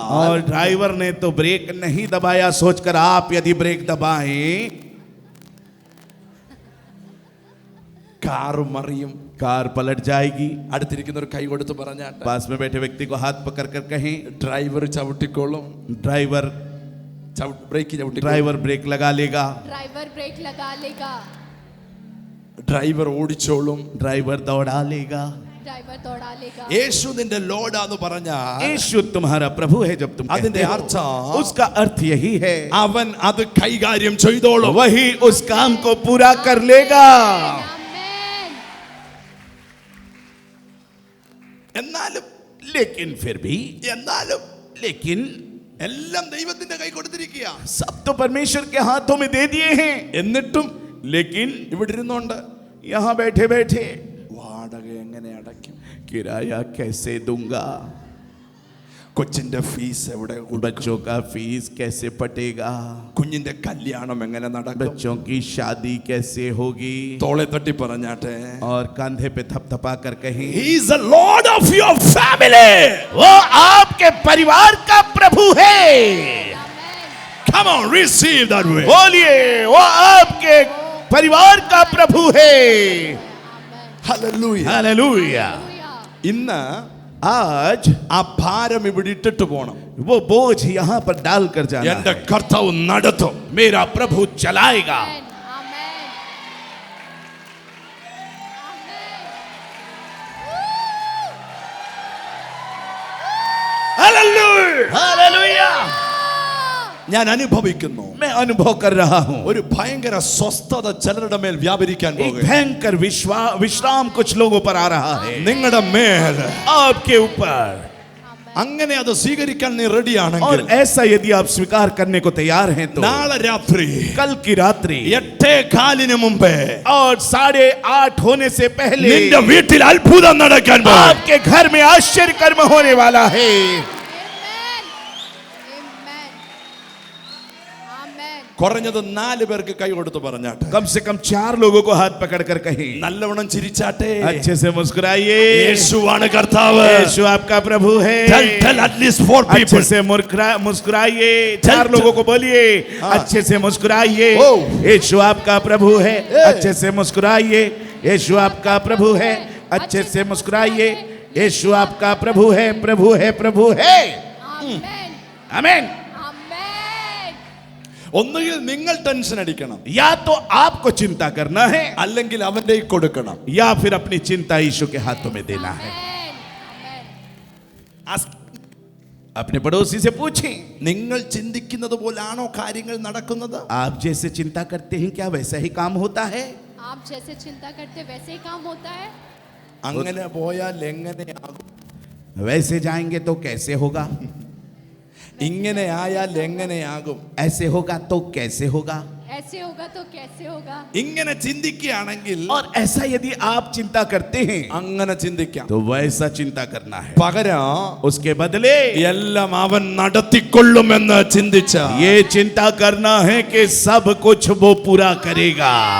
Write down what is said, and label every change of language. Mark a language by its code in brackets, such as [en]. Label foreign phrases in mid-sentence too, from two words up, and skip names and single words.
[hi] और ड्राइवर ने तो ब्रेक नहीं दबाया सोचकर आप यदि ब्रेक दबाएं, [ml] കാർ മറിയും. [hi] कार पलट जाएगी। [ml] അടുത്തിരിക്കുന്ന ഒരു കൈ കൊടുത്ത് പറഞ്ഞാട്ടെ, [hi] पास में बैठे व्यक्ति को हाथ पकड़ कर कहें, [ml] ഡ്രൈവർ ചവിട്ടിക്കോളും, [hi] ड्राइवर [ml] ബ്രേക്ക് ചവിട്ടി, [hi] ड्राइवर ब्रेक लगा लेगा, ड्राइवर ब्रेक लगा लेगा, [ml] ഡ്രൈവർ ഓടിച്ചോളും, [hi] ड्राइवर दौड़ा लेगा। ड्राइवर दौड़ा लेगा। [ml] യേശു നിന്റെ ലോഡാന്ന് പറഞ്ഞാ [hi] यीशु तुम्हारा प्रभु है जब तुम कहते [ml] അതിന്റെ [hi] हो, [ml] അർത്ഥം [hi] उसका अर्थ यही है, [ml] അവൻ അത് കൈകാര്യം ചെയ്തോളും. [hi] वही उस काम को पूरा कर लेगा। आमेन। [ml] എന്നാലും [hi] लेकिन फिर भी लेकिन [ml] എല്ലാം ദൈവത്തിന്റെ കൈ കൊടുത്തിരിക്കുക. [hi] सब तो परमेश्वर के हाथों में दे दिए हैं, [ml] എന്നിട്ടും [hi] लेकिन [ml] ഇവിടെ ഇരുന്നോണ്ട് [hi] यहाँ बैठे बैठे [ml] വാടക എങ്ങനെ അടയ്ക്കും, [hi] किराया कैसे दूंगा, [ml] കൊച്ചിന്റെ ഫീസ് എവിടെ കൊടുക്കും, [hi] बच्चों का फीस कैसे पटेगा, [ml] കുഞ്ഞിന്റെ കല്യാണം എങ്ങനെ നടക്കും, [hi] बच्चों की शादी कैसे होगी। [ml] തോളെ തട്ടി പറഞ്ഞാട്ടെ, [hi] और कंधे पे थपथपा कर कहें, [en] He is the Lord of your family. [hi] वो आपके परिवार का प्रभु है। [en] Come on, receive that way. [hi] बोलिए, वो आपके परिवार का प्रभु है। [en] Hallelujah. [hi] हालेलुया। [ml] ഇന്ന് [hi] आज [ml] ആ ഭാരം ഇവിടെ ഇട്ടിട്ട് പോണം. [hi] वो बोझ यहाँ पर डाल कर जाना [ml] എന്റെ [hi] है। [ml] കർത്താവ് നടത്തും. [hi] मेरा प्रभु चलाएगा। आमेन [ml] ഹല്ലേലൂയ. [hi] हालेलुया। [ml] ഞാൻ അനുഭവിക്കുന്നു [hi] मैं अनुभव कर रहा हूँ [ml] ഒരു ഭയങ്കര സ്വസ്ഥത ചിലരുടെ മേൽ വ്യാപരിക്കാൻ [hi] एक [ml] പോകുന്നു. [hi] भयंकर विश्राम कुछ लोगों पर आ रहा है। [ml] നിങ്ങളുടെ മേൽ [hi] आपके ऊपर। [ml] അങ്ങനെ അത് സ്വീകരിക്കാൻ നീ റെഡി [hi] और [ml] ആണെങ്കിൽ [hi] ऐसा यदि आप स्वीकार करने को तैयार हैं तो [ml] നാളെ രാത്രി [hi] कल की रात्रि [ml] 8:15 മുമ്പേ [hi] और 8:30 होने से पहले [ml] നിന്റെ വീട്ടിൽ അത്ഭുതം നടക്കാൻ പോകുന്നു. [hi] आपके घर में आश्चर्य कर्म होने वाला है। [ml] കുറഞ്ഞത് 4 പേർക്ക് കൈ കൊടുത്ത് പറഞ്ഞാട്ടെ. [hi] कम से कम 4 लोगों को हाथ पकड़ कर कहें, [ml] നല്ലവണ്ണം ചിരിച്ചാട്ടെ. [hi] अच्छे से मुस्कुराइए। [ml] യേശുവാണ് കർത്താവ്. [hi] यीशु आपका प्रभु है। [en] Tell at least 4 [hi] अच्छे [en] people. [hi] से मुस्कुराइए। [en] Tell- [hi] 4 लोगों को बोलिए, अच्छे से मुस्कुराइए। Oh. यीशु आपका प्रभु है। अच्छे से मुस्कुराइए। यीशु आपका प्रभु है। अच्छे से मुस्कुराइए। यीशु आपका प्रभु है, प्रभु है, प्रभु है। आमीन। [ml] ഒന്നുകിൽ നിങ്ങൾ ടെൻഷൻ അടിക്കണം, [hi] या तो आपको चिंता करना है [ml] അല്ലെങ്കിൽ അവന്റെ കൊടുക്കണം. [hi] या फिर अपनी चिंता यीशु के हाथों में देना है। अपने पड़ोसी से पूछें, [ml] നിങ്ങൾ ചിന്തിക്കുന്നത് പോലാണോ കാര്യങ്ങൾ നടക്കുന്നത്? [hi] आप जैसे चिंता करते हैं क्या वैसा ही काम होता है? आप जैसे चिंता करते वैसे ही काम होता है। [ml] അങ്ങനെ പോയാൽ എങ്ങനെയാകും? [hi] वैसे जाएंगे तो कैसे होगा? [ml] ഇങ്ങനെ ആയാൽ എങ്ങനെയാകും? [hi] ऐसे होगा तो कैसे होगा? ऐसे होगा तो कैसे होगा? [ml] ഇങ്ങനെ ചിന്തിക്കുകയാണെങ്കിൽ [hi] और ऐसा यदि आप चिंता करते हैं [ml] അങ്ങനെ ചിന്തിക്കാം. [hi] तो वैसा चिंता करना है। [ml] പകരം [hi] उसके बदले [ml] എല്ലാം അവൻ നടത്തിക്കൊള്ളുമെന്ന് ചിന്തിച്ച [hi] ये चिंता करना है कि सब कुछ वो पूरा करेगा।